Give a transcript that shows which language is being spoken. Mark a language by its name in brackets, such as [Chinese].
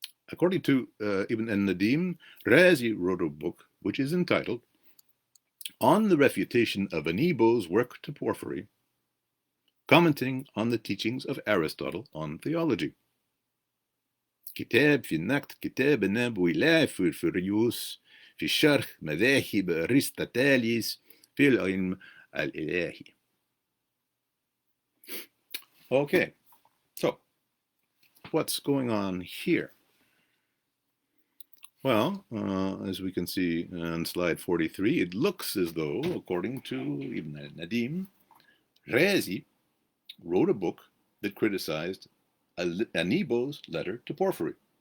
[English] According to Ibn al-Nadim, Razi wrote a book which is entitled On the Refutation of Anebo's Work to Porphyry, commenting on the teachings of Aristotle on theology. [Arabic] كتاب في النقد كتاب نابو إلى فرفريوس في شرح مذاهب أرسطاطاليس في العلم الإلهي. [English] Okay, so what's going on here? Well, as we can see on slide 43, it looks as though, according to Ibn al-Nadim, Razi wrote a book that criticized Anebo's letter to Porphyry.